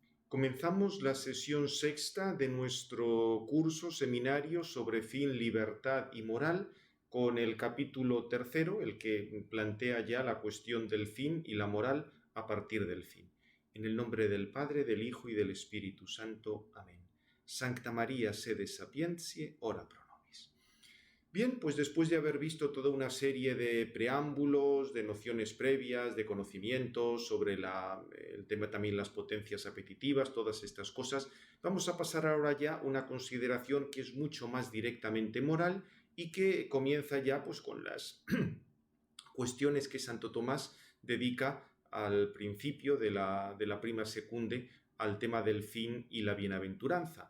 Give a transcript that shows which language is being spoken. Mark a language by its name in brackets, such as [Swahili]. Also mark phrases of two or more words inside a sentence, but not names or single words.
[Spanish] Comenzamos la sesión sexta de nuestro curso seminario sobre fin, libertad y moral con el capítulo tercero, el que plantea ya la cuestión del fin y la moral a partir del fin. En el nombre del Padre, del Hijo y del Espíritu Santo. Amén. [Latin] Sancta María, sede sapientiae, ora pro nobis. [Spanish] Bien, pues después de haber visto toda una serie de preámbulos, de nociones previas, de conocimientos sobre el tema también las potencias apetitivas, todas estas cosas, vamos a pasar ahora ya a una consideración que es mucho más directamente moral y que comienza ya pues con las cuestiones que Santo Tomás dedica al principio de la prima secunde al tema del fin y la bienaventuranza.